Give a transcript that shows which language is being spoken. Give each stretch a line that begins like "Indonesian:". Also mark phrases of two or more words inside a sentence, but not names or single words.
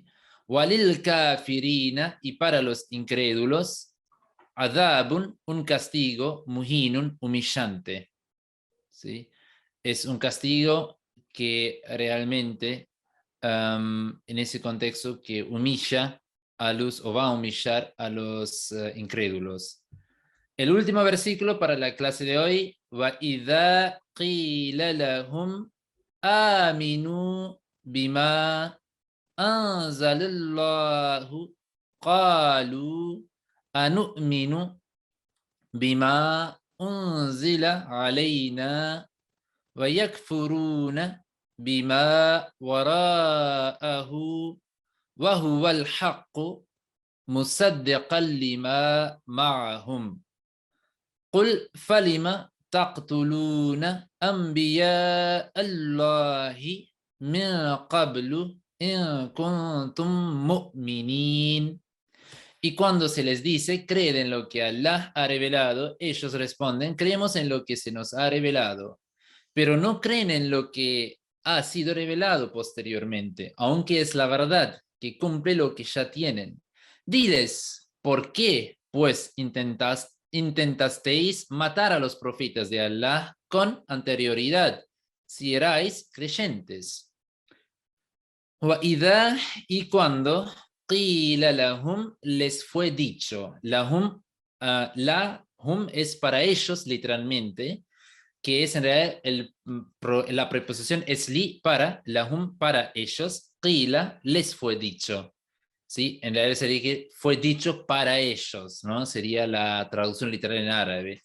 Arabic: وللكافرين,
Spanish: y para los incrédulos, adabun, un castigo, muhinun, humillante, ¿sí? Es un castigo que realmente en ese contexto que humilla a los, o va a humillar a los incrédulos. El último versículo para la clase de hoy,
Arabic: وَإِذَا قِيلَ لَهُمْ آمِنُوا بِمَا أَنزَلَ اللَّهُ قَالُوا أَنُؤْمِنُ بِمَا أُنزِلَ عَلَيْنَا وَيَكْفُرُونَ بما وراءه وهو الحق مصدقا لما معهم قل فلم تقتلون أنبياء الله من قبل إن كنتم مؤمنين.
Spanish: Y cuando se les dice, creen en lo que Allah ha revelado, ellos responden, creemos en lo que se nos ha revelado, pero no creen en lo que ha sido revelado posteriormente, aunque es la verdad que cumple lo que ya tienen. Diles, ¿por qué pues intentasteis matar a los profetas de Allah con anterioridad, si erais creyentes. وَإِذَا y cuando
Arabic: قِيلَ لَهُمْ
Spanish: les fue dicho. Lahum, lahum es para ellos literalmente, que es en realidad la preposición es li para, lahum para ellos, qila les fue dicho. ¿Sí? En realidad sería que fue dicho para ellos, ¿no? Sería la traducción literal en árabe.